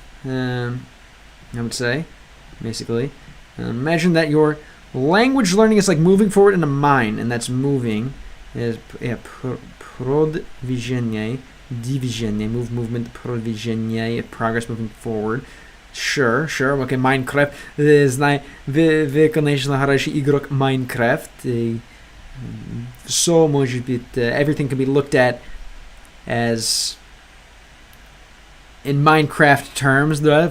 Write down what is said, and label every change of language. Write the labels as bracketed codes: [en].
[en] I would say, basically. Imagine that your language learning is like moving forward in a mine, and that's moving. Is продвижение, движение, movement, продвижение, progress, moving forward. Sure. Okay, Minecraft. [ru] Знаю, вы, конечно, хороший игрок Minecraft. [en] So [ru] может быть, [en] everything can be looked at as in Minecraft terms, да?